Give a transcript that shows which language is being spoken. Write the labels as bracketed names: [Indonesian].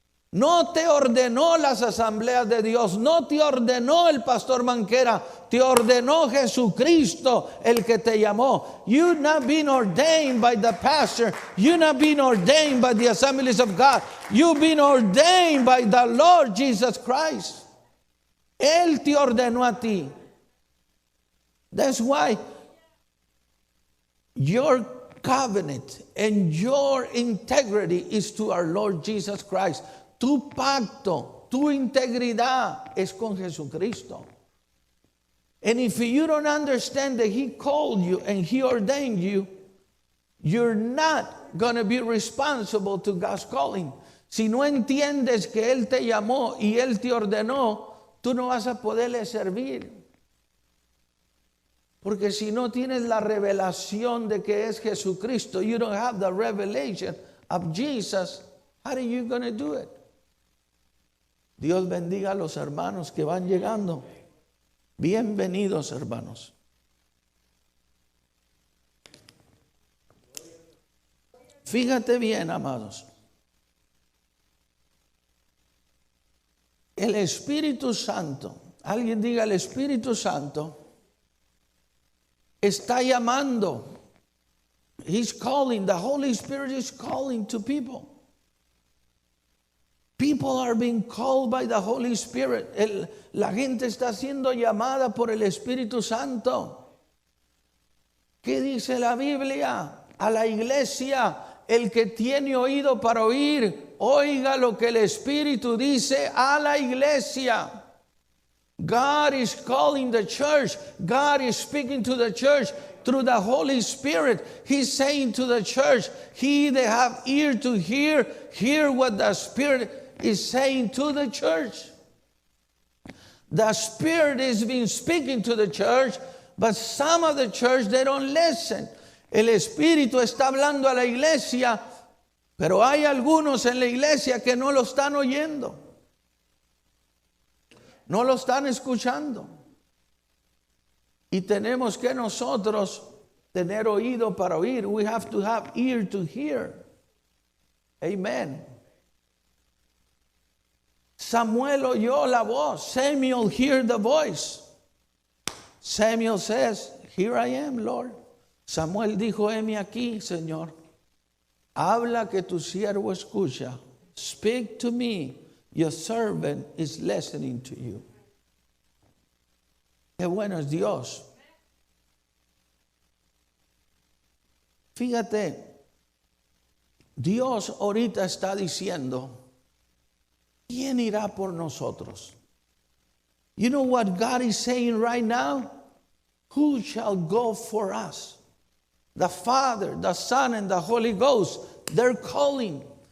[Spanish] No te ordenó las asambleas de Dios, no te ordenó el pastor Manquera, te ordenó Jesucristo, el que te llamó. [English] You've not been ordained by the pastor, you've not been ordained by the assemblies of God, you've been ordained by the Lord Jesus Christ. [Spanish] Él te ordenó a ti. [English] That's why your covenant and your integrity is to our Lord Jesus Christ. [Spanish] Tu pacto, tu integridad es con Jesucristo. [English] And if you don't understand that He called you and He ordained you, you're not going to be responsible to God's calling. [Spanish] Si no entiendes que Él te llamó y Él te ordenó, tú no vas a poderle servir. Porque si no tienes la revelación de que es Jesucristo, [English] you don't have the revelation of Jesus, how are you going to do it? [Spanish] Dios bendiga a los hermanos que van llegando. Bienvenidos, hermanos. Fíjate bien, amados. El Espíritu Santo, alguien diga, el Espíritu Santo está llamando. [English] He's calling. The Holy Spirit is calling to people. People are being called by the Holy Spirit. [Spanish] La gente está siendo llamada por el Espíritu Santo. ¿Qué dice la Biblia? A la iglesia, el que tiene oído para oír, oiga lo que el Espíritu dice a la iglesia. [English] God is calling the church. God is speaking to the church through the Holy Spirit. He's saying to the church, he that have ear to hear, hear what the Spirit is saying to the church. The Spirit has been speaking to the church, but some of the church, they don't listen. [Spanish] El Espíritu está hablando a la iglesia, pero hay algunos en la iglesia que no lo están oyendo. No lo están escuchando. Y tenemos que nosotros tener oído para oír. [English] We have to have ear to hear. Amen. [Spanish] Samuel oyó la voz. [English] Samuel heard the voice. Samuel says, here I am, Lord. [Spanish] Samuel dijo, heme aquí, Señor. Habla que tu siervo escucha. [English] Speak to me. Your servant is listening to you. [Spanish] Qué bueno es Dios. Fíjate, Dios ahorita está diciendo, ¿quién irá por nosotros? [English] You know what God is saying right now? Who shall go for us? The Father, the Son, and the Holy Ghost, they're calling.